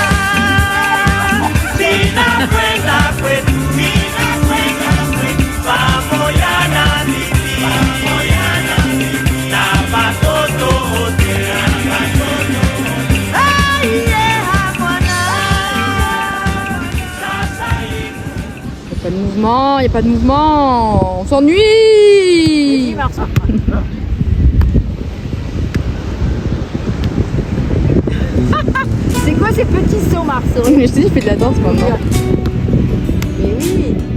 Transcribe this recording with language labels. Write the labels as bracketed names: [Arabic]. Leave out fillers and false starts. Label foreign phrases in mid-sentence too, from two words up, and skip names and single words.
[Swahili] Ninakwenda kwetu, ninakwenda kwetu, pamoja na bibi, pamoja na bibi, na watoto wote, na watoto wote. aiye hamwana. Sasa [French] Y a pas de mouvement, y a pas de mouvement. On s'ennuie. C'est quoi ces petits sauts, Marceau? Mais je te dis, il fait de la danse maintenant. Mais oui.